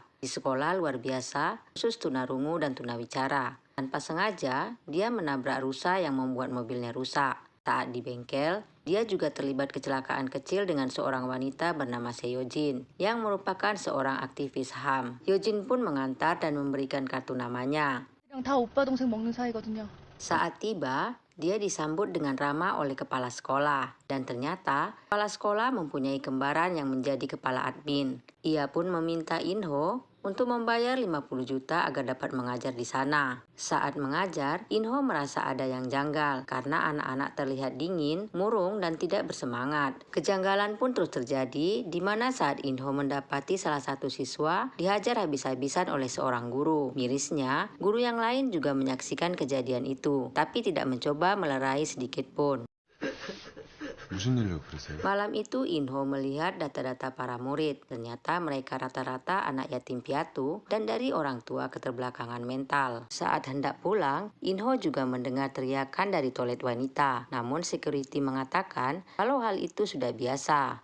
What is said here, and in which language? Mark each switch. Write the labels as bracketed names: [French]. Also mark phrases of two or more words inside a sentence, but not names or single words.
[Indonesian] Di sekolah luar biasa, khusus tunarungu dan tunawicara. Tanpa sengaja, dia menabrak rusa yang membuat mobilnya rusak. Saat di bengkel, dia juga terlibat kecelakaan kecil dengan seorang wanita bernama Seyojin, yang merupakan seorang aktivis HAM. Hyojin pun mengantar dan memberikan kartu namanya. [Korean] 랑 다 오빠 동생 먹는 사이거든요. [Indonesian] Saat tiba, dia disambut dengan ramah oleh kepala sekolah. Dan ternyata, kepala sekolah mempunyai kembaran yang menjadi kepala admin. Ia pun meminta Inho untuk membayar 50 juta agar dapat mengajar di sana. Saat mengajar, Inho merasa ada yang janggal karena anak-anak terlihat dingin, murung, dan tidak bersemangat. Kejanggalan pun terus terjadi di mana saat Inho mendapati salah satu siswa dihajar habis-habisan oleh seorang guru. Mirisnya, guru yang lain juga menyaksikan kejadian itu, tapi tidak mencoba melerai sedikit pun. [Korean] 무슨 일로 그러세요? [Indonesian] Malam itu Inho melihat data-data para murid. Ternyata mereka rata-rata anak yatim piatu dan dari orang tua keterbelakangan mental. Saat hendak pulang, Inho juga mendengar teriakan dari toilet wanita. Namun security mengatakan kalau hal itu sudah biasa.